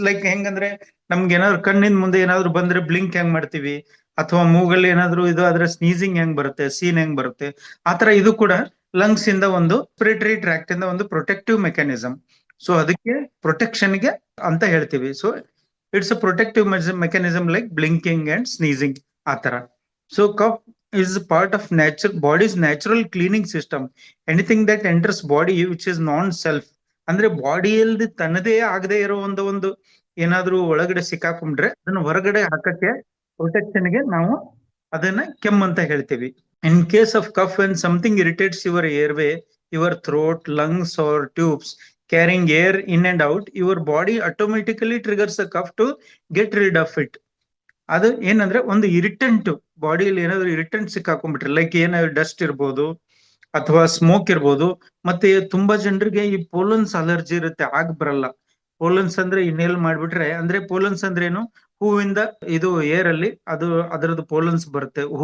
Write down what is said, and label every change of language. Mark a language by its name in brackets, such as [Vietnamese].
[Kannada] Like ಹೆಂಗಂದ್ರೆ ನಮ್ಗೆ ಏನಾದ್ರು ಕಣ್ಣಿನ ಮುಂದೆ ಏನಾದ್ರು ಬಂದ್ರೆ ಬ್ಲಿಂಕ್ ಹೆಂಗ್ ಮಾಡ್ತೀವಿ, ಅಥವಾ ಮೂಗಲ್ಲಿ ಏನಾದ್ರು ಇದು ಆದ್ರೆ ಸ್ನೀಸಿಂಗ್ ಹೆಂಗ್ ಬರುತ್ತೆ, ಸೀನ್ ಹೆಂಗ್ ಬರುತ್ತೆ, ಆತರ ಇದು ಕೂಡ ಲಂಗ್ಸ್ ಇಂದ ಒಂದು ರೆಸ್ಪಿರೇಟರಿ ಟ್ರ್ಯಾಕ್ಟ್ ಇಂದ ಒಂದು ಪ್ರೊಟೆಕ್ಟಿವ್ ಮೆಕ್ಯಾನಿಸಮ್. ಸೊ ಅದಕ್ಕೆ ಪ್ರೊಟೆಕ್ಷನ್ ಗೆ ಅಂತ ಹೇಳ್ತೀವಿ. [English] So it's a protective mechanism like blinking and sneezing ಆತರ. So cough is part of nature body's natural cleaning system. Anything that enters body which is non self, [Kannada] ಅಂದ್ರೆ ಬಾಡಿಯಲ್ಲಿ ತನ್ನದೇ ಆಗದೆ ಇರೋ ಒಂದು ಏನಾದ್ರೂ ಒಳಗಡೆ ಸಿಕ್ಕಾಕೊಂಡ್ರೆ ಅದನ್ನ ಹೊರಗಡೆ ಹಾಕಕ್ಕೆ ಪ್ರೊಟೆಕ್ಷನ್ ಗೆ ನಾವು ಅದನ್ನ ಕೆಮ್ಮಂತ ಹೇಳ್ತೀವಿ. [English] In case of cough, when something irritates your airway, your throat, lungs or tubes carrying air in and out, your body automatically triggers a cough to get rid of it. [Kannada] ಅದು ಏನಂದ್ರೆ ಒಂದು irritant, ಬಾಡಿಯಲ್ಲಿ ಏನಾದ್ರು irritant ಸಿಕ್ಕಾಕೊಂಡ್ಬಿಟ್ರೆ, like ಏನಾದ್ರು dust ಇರ್ಬೋದು ಅಥವಾ smoke ಇರ್ಬೋದು. ಮತ್ತೆ ತುಂಬಾ ಜನರಿಗೆ ಈ ಪೋಲನ್ಸ್ ಅಲರ್ಜಿ ಇರುತ್ತೆ, ಆಗ್ ಬರಲ್ಲ. ಪೋಲನ್ಸ್ ಅಂದ್ರೆ ಇನ್ಹೇಲ್ ಮಾಡ್ಬಿಟ್ರೆ, ಅಂದ್ರೆ ಪೋಲನ್ಸ್ ಅಂದ್ರೆ ಏನು, ಹೂವಿಂದ ಇದು ಏರ್ ಅಲ್ಲಿ ಅದು ಅದರದ್ದು ಪೋಲನ್ಸ್ ಬರುತ್ತೆ.